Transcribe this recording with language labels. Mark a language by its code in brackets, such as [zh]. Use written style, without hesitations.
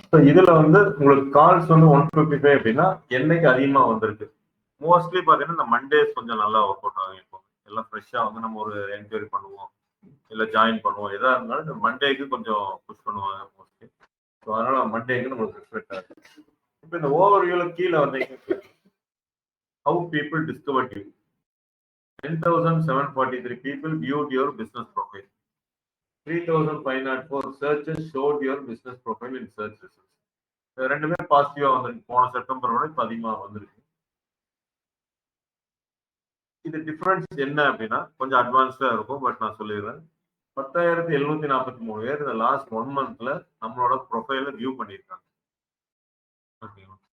[ta] இதுல வந்து உங்களுக்கு கால்ஸ் வந்து 155 அப்படின்னா என்னைக்கு அதிகமா வந்திருக்கு, மோஸ்ட்லி பாத்தீங்கன்னா இந்த மண்டேஸ் கொஞ்சம் நல்லா ஒர்க் அவுட் ஆகும். இப்போ எல்லாம் ஃப்ரெஷ்ஷா வந்து நம்ம ஒரு என்கொயரி பண்ணுவோம், இல்ல ஜாயின் பண்ணுவோம், எதா இருந்தாலும் இந்த மண்டேக்கு கொஞ்சம் புஷ் பண்ணுவாங்க மோஸ்ட்லி. ஸோ அதனால மண்டேக்கு நம்மளுக்கு ரெஸ்பெக்ட் ஆகுது. இப்போ இந்த ஓவர்வியூல கீழே வந்தீங்க, [en] how people discovered you. 10,743 people viewed your business profile. 3,504 searches showed your business profile in search results. [ta] ரெண்டுமே பாசிட்டிவா வந்திருக்கு. போன செப்டம்பரோட இப்ப அதிகமா வந்திருக்கு. இது டிஃபரன்ஸ் என்ன அப்படின்னா கொஞ்சம் அட்வான்ஸ்டா இருக்கும், பட் நான் சொல்லிடுறேன். 10,743 பேர் இந்த லாஸ்ட் 1 மந்த்ல நம்மளோட ப்ரொஃபைல வியூ பண்ணியிருக்காங்க. ஓகேங்களா?